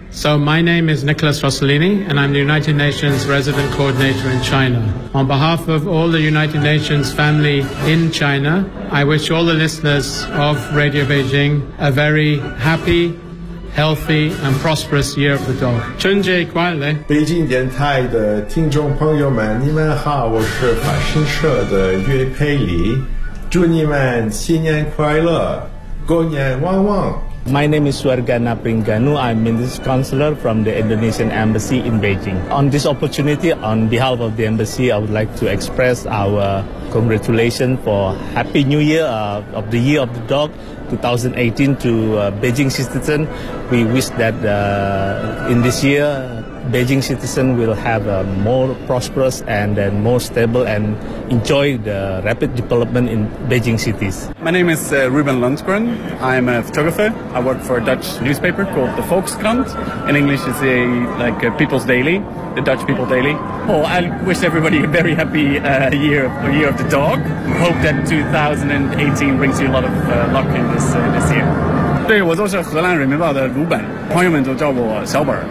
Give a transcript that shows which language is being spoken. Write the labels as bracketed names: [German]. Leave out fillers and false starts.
[English] So my name is Nicholas Rossellini, and I'm the United Nations Resident Coordinator in China. On behalf of all the United Nations family in China, I wish all the listeners of Radio Beijing a very happy, healthy, and prosperous year of the dog. [Chinese] 春节快乐！北京电台的听众朋友们，你们好，我是法新社的岳佩里，祝你们新年快乐，狗年旺旺。 [English] My name is Suargana Pringanu. I'm Minister Counselor from the Indonesian Embassy in Beijing. On this opportunity, on behalf of the Embassy, I would like to express our congratulations for Happy New Year of the Year of the Dog 2018 to Beijing citizen. We wish that in this year, Beijing citizen will have a more prosperous and then more stable and enjoy the rapid development in Beijing cities. My name is Ruben Lundgren. I'm a photographer. I work for a Dutch newspaper called the Volkskrant. In English, it's a, like a People's Daily, the Dutch People Daily. Oh, I wish everybody a very happy year of the dog. Hope that 2018 brings you a lot of luck in this year. [Chinese] 对，我就是荷兰人民报的鲁本，朋友们都叫我小本。